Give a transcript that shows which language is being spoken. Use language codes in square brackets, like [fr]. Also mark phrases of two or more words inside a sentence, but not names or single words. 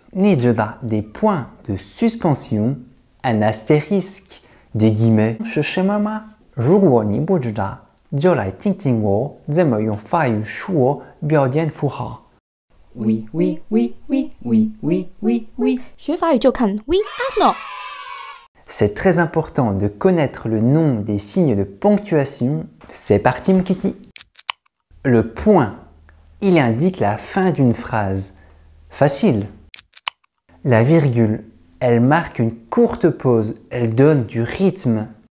[zh] 你知道 [fr] des points de suspension, un astérisque, des guillemets [zh] 是什么吗？如果你不知道，就来听听我怎么用法语说标点符号。 [fr] Oui, oui, oui, oui, oui, oui, oui, oui. [zh] 学法语就看 [fr] oui ah non. C'est très important de connaître le nom des signes de ponctuation. C'est parti mon kiki. Le point, il indique la fin d'une phrase. Facile. La virgule, elle marque une courte pause, elle donne du rythme.